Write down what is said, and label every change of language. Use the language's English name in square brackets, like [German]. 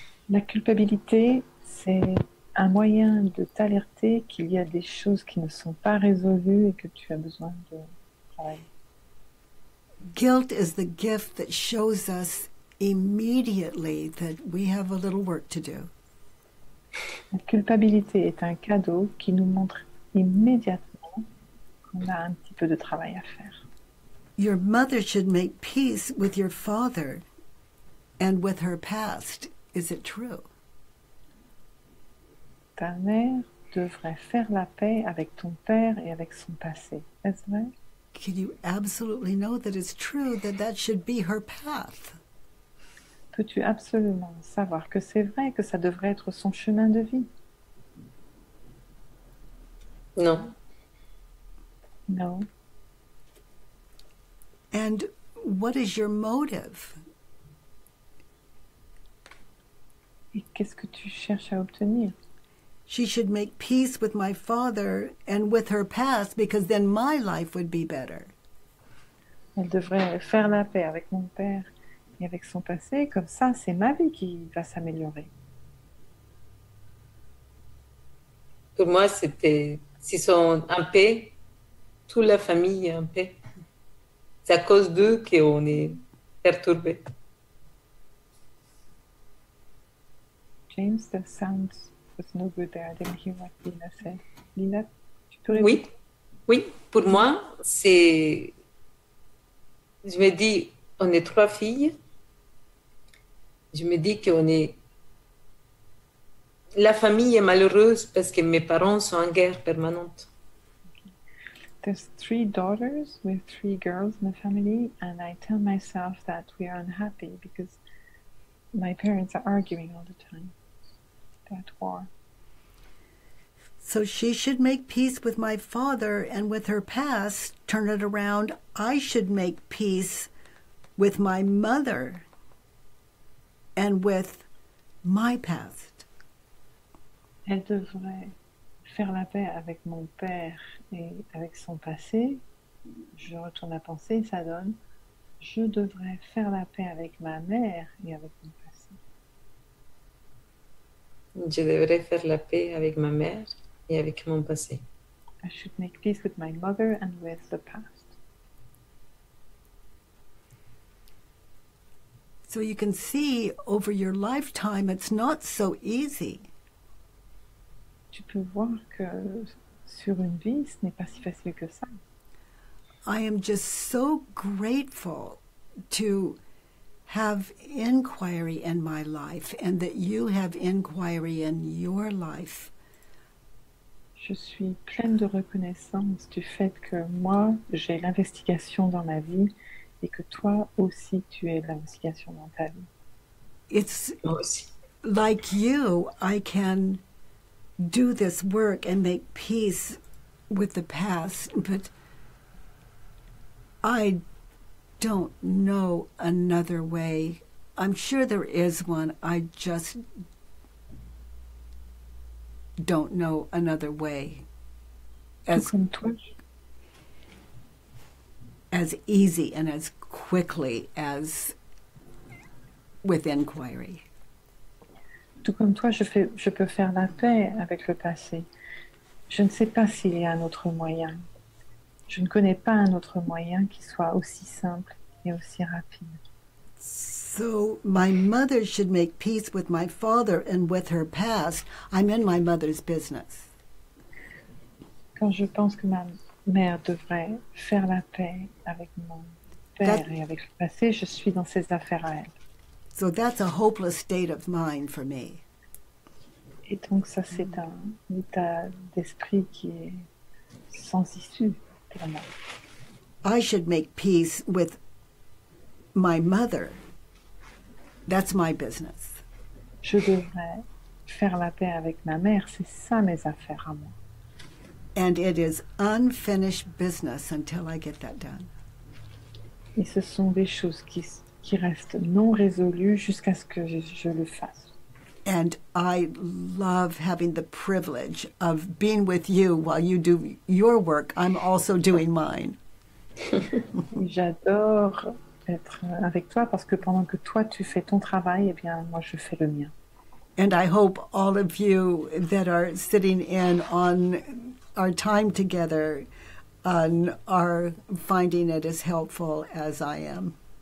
[French] La culpabilité, c'est un moyen de t'alerter qu'il y a des choses qui ne sont pas résolues et que tu as besoin de travailler. [English] Guilt is the gift that shows us immediately that we have a little work to do. [French] La culpabilité est un cadeau qui nous montre immédiatement qu'on a un petit peu de travail à faire. [English] Your mother should make peace with your father and with her past. Is it true? [French] Ta mère devrait faire la paix avec ton père et avec son passé. Est-ce vrai? [English] Can you absolutely know that it's true, that that should be her path? [French] Peux-tu absolument savoir que c'est vrai, que ça devrait être son chemin de vie? Non. Non. [English] And what is your motive? [French] Et qu'est-ce que tu cherches à obtenir? [English] She should make peace with my father and with her past because then my life would be better. [French] Elle devrait faire la paix avec mon père et avec son passé, comme ça, c'est ma vie qui va s'améliorer. Pour moi, c'était, s'ils sont en paix, toute la famille est en paix. C'est à cause d'eux qu'on est perturbé. [English] James, the sound was no good there. I didn't hear what Lina said. [French] Lina, tu peux répéter? Oui, oui, pour moi, c'est... Je me dis, on est 3 filles. Je me dis qu'on est... La famille est malheureuse parce que mes parents sont en guerre permanente. [English] There's 3 daughters with 3 girls in the family, and I tell myself that we are unhappy because my parents are arguing all the time. They're at war. So she should make peace with my father and with her past. Turn it around. I should make peace with my mother and with my past. [French] Elle devrait faire la paix avec mon père et avec son passé. Je retourne la pensée, ça donne je devrais faire la paix avec ma mère et avec mon passé. Je devrais faire la paix avec ma mère et avec mon passé. [English] I should make peace with my mother and with the past. So you can see over your lifetime, it's not so easy. [French] Tu peux voir que sur une vie, ce n'est pas si facile que ça. [English] I am just so grateful to have inquiry in my life and that you have inquiry in your life. [French] Je suis pleine de reconnaissance du fait que moi, j'ai l'investigation dans ma vie et que toi aussi, tu aies l'investigation dans ta vie. [English] It's [French] Moi aussi. [English] like you, I can do this work and make peace with the past, but I don't know another way. I'm sure there is one. I just don't know another way [French] Tout comme toi, [English] as easy and as quickly as with inquiry. [French] tout comme toi, je peux faire la paix avec le passé. Je ne sais pas s'il y a un autre moyen. Je ne connais pas un autre moyen qui soit aussi simple et aussi rapide. [English] So my mother should make peace with my father and with her past. I'm in my mother's business. [French] Quand je pense que ma mère devrait faire la paix avec mon père et avec le passé, je suis dans ses affaires à elle. [English] So that's a hopeless state of mind for me. [French] Et donc ça, c'est un état d'esprit qui est sans issue pour moi. [English] I should make peace with my mother. That's my business. [French] Je devrais faire la paix avec ma mère, c'est ça mes affaires à moi. [English] And it is unfinished business until I get that done. [French] Et ce sont des choses qui restent non résolues jusqu'à ce que je le fasse. [English] And I love having the privilege of being with you while you do your work. I'm also doing mine. [French] J'adore être avec toi parce que pendant que toi tu fais ton travail, eh bien moi je fais le mien. [English] And I hope all of you that are sitting in on our time together are finding it as helpful as I am.